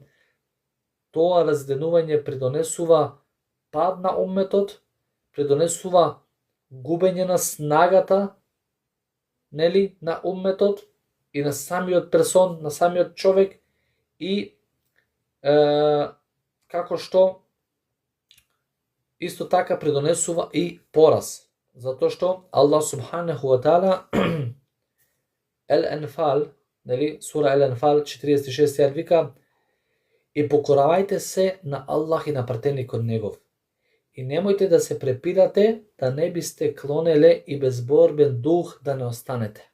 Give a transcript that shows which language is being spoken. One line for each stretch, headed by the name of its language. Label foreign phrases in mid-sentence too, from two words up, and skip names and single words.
Macedonian: Тоа разденување придонесува пад на умметот, придонесува губење на снагата, нели, на умметот и на самиот персон, на самиот човек, и како што исто така придонесува и пораз, затоа што Аллах
Arabic: سبحانه وتعالى
Macedonian: Ел-Енфал, нели, сура Ел-Енфал 46 ајат вика: и покоравајте се на Аллах и на пратеникот негов и немојте да се препирате, да не бисте клонеле и безборбен дух да не останете.